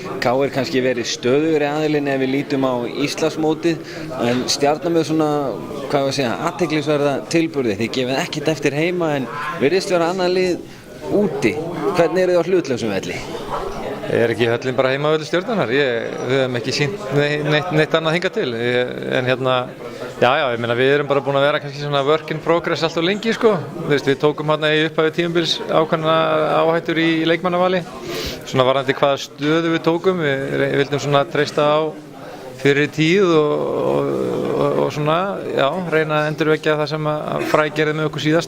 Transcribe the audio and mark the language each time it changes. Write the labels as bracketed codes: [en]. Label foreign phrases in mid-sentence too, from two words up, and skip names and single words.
[is] KR kannski verið stöðugri aðilinn ef við lítum á Íslandsmótið en Stjarnan með svona, athyglisverða tilburði. Þið gefið ekkert eftir heima en virðist vera annað lið úti. Hvernig eru þið á hlutlausum velli? Er ekki höllin bara heimavöldur Stjörnunnar? Við höfum ekki sýnt neitt annað hingað til. En ég meina við erum bara búin að vera kannski svona [en] work in progress [is] allt of lengi Við tókum í upphafi tímabils ákveðna áhættur í leikmannavali. Svona varðandi hvaða stöðu við tókum. Við vildum svona treysta á fyrir tíð og svona, reyna að endurvekja það sem Fræ gerði með okkur síðast.